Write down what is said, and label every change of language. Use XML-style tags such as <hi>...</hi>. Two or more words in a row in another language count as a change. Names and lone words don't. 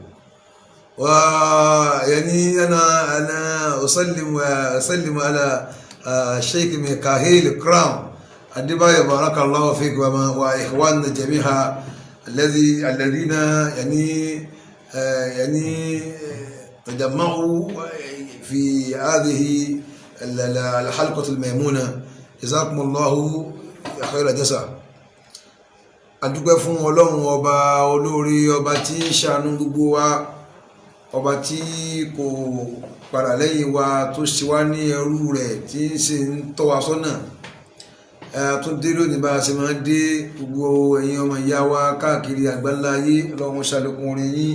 <ar>ويعني أنا أسلم على الشيخ ميكائيل كرام الدباي بارك الله فيك وإخواننا جميعا الذين يعني تجمعوا في هذه الحلقة الميمونة. جزاكم الله خير الجزاء.</ar> <yo>adúpẹ́ fún ọlọ́run ọba olórí, ọba tí ń ṣàánú gbogbo wa, ọba tí kò padà lẹ́yìn wa, tó ṣe wá ní ẹrú rẹ̀ tí ń ṣe ń tọ́ wa sọ́nà. Tún dé lónìí bá a ṣe máa dé, gbogbo ẹ̀yin ọmọ ìyá wa káàkiri àgbáńlá ayé, ọlọ́run ṣàlékún orin yín.</yo>